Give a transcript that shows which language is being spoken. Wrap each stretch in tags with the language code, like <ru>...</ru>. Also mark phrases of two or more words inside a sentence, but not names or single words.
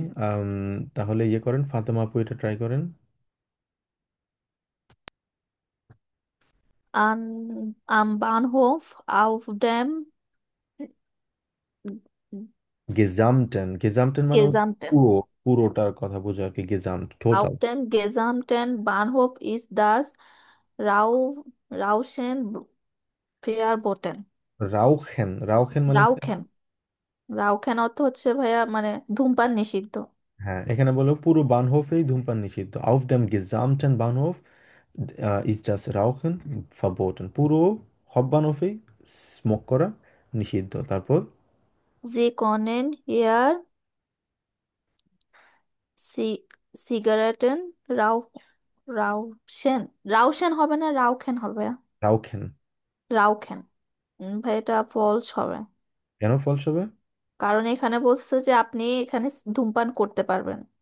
<bn>তাহলে ইয়ে করেন, ফাতেমা আপু এটা ট্রাই করেন।</bn> <de>Am Bahnhof auf dem</de> <bn>গেজামটেন মানে হচ্ছে</bn> <de>gesamten,</de> <bn>পুরো, পুরোটার কথা বোঝায় আর কি, গেজামট টোটাল।</bn> <de>auf dem gesamten Bahnhof ist das Rauschen verboten.</de> <bn>রাউখেন, রাউখেন মানে কি? Rauchen, Rauchen অর্থ হচ্ছে ভাইয়া মানে ধূমপান নিষিদ্ধ। হ্যাঁ, এখানে বলো পুরো বানহোফেই ধূমপান নিষিদ্ধ।</bn> <de>auf dem gesamten Bahnhof ist das Rauchen verboten,</de> <bn>পুরো হব বানহোফেই স্মোক করা নিষিদ্ধ। তারপর</bn> <de>Sie können hier Sie Zigaretten rauschen,</de> <bn>রাউশেন হবে না রাউখেন হবে। রাউখেন। রাউখেন ভাই এটা ফলস হবে, কেন ফলস হবে? কারণ এখানে বলছে যে আপনি এখানে ধূমপান করতে পারবেন।</bn>